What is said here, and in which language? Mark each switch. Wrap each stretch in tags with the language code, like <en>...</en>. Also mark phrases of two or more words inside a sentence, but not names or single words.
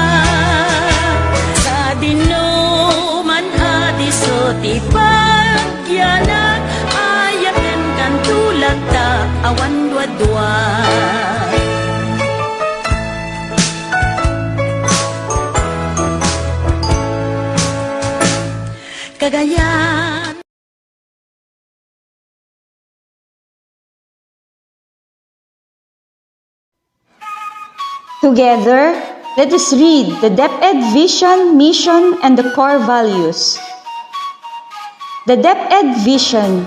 <ilo>Sa dino man adiso ti pagyanan, ayaten kan tulad ta awan dua-dua. Kagayan.</ilo> <en>Together, let us read the DepEd vision, mission, and the core values. The DepEd vision.</en>